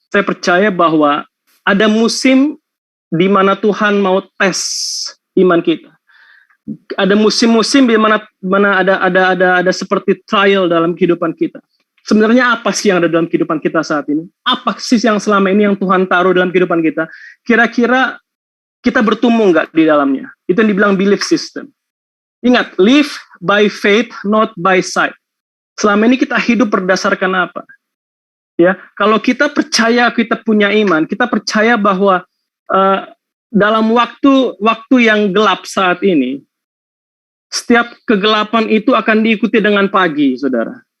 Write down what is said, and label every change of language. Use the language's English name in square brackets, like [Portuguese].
[Indonesian] Saya percaya bahwa ada musim di mana Tuhan mau tes iman kita. Ada musim-musim di mana ada seperti trial dalam kehidupan kita. Sebenarnya apa sih yang ada dalam kehidupan kita saat ini? Apa sih yang selama ini yang Tuhan taruh dalam kehidupan kita? Kira-kira kita bertumbuh nggak di dalamnya? Itu yang dibilang belief system. [English] Ingat, live by faith, not by sight. [Indonesian] Selama ini kita hidup berdasarkan apa? Ya, kalau kita percaya kita punya iman, kita percaya bahwa dalam waktu yang gelap saat ini, setiap kegelapan itu akan diikuti dengan pagi, saudara.